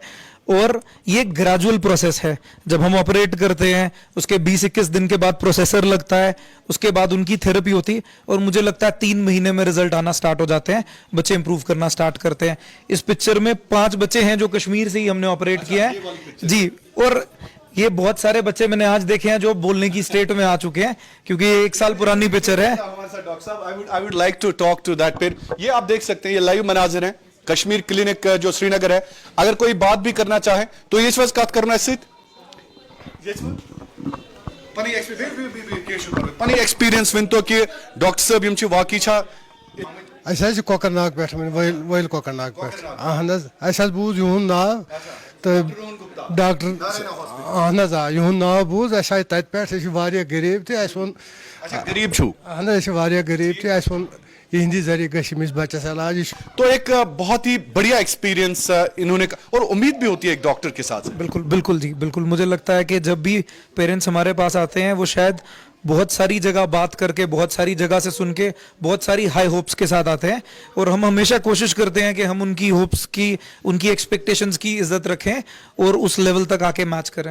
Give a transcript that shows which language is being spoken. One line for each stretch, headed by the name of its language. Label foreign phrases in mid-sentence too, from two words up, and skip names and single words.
Hindi: और ये
English: gradual process
Hindi: है। जब हम ऑपरेट करते हैं उसके 20-21 दिन के बाद प्रोसेसर लगता है, उसके बाद उनकी थेरेपी होती है, और मुझे लगता है 3 महीने में रिजल्ट आना स्टार्ट हो जाते हैं, बच्चे इंप्रूव करना स्टार्ट करते हैं। इस पिक्चर में 5 बच्चे हैं जो कश्मीर से ही हमने ऑपरेट किया है जी। और ये बहुत सारे बच्चे मैंने आज देखे हैं जो बोलने की स्टेट में आ चुके हैं, क्योंकि ये 1 साल पुरानी पिक्चर है। डॉक्टर साहब,
English: I would like to talk to that pair.
Hindi: ये आप देख सकते हैं, ये लाइव मनाजिर हैं कश्मीर क्लिनिक जो श्रीनगर है। अगर कोई बात भी करना चाहे तो ये वक्त
Kashmiri: कत करना सित पनी एक्सपीरियंस वन तो कि डॉक्टर साहब यम वाकई छा अस कोकरनाग पे वैल कोकरनाग पे अस बूज यूं नाव तो डॉक्टर अहन यूं नाव बूज अस आए तत पे गरीब तो गरीब छू गरीब तो अस वो इहंदी जरिए गमिस बच्चस इलाज।
Hindi: तो एक बहुत ही बढ़िया एक्सपीरियंस इन्होंने, और उम्मीद भी होती है एक डॉक्टर के साथ। बिल्कुल बिल्कुल जी, बिल्कुल। मुझे लगता है कि जब भी पेरेंट्स हमारे पास आते हैं वो शायद बहुत सारी जगह बात करके, बहुत सारी जगह से सुन के, बहुत सारी
English: high hopes
Hindi: के साथ आते हैं, और हम हमेशा कोशिश करते हैं कि हम उनकी होप्स की, उनकी एक्सपेक्टेशंस की इज्जत रखें और उस लेवल तक आके मैच करें।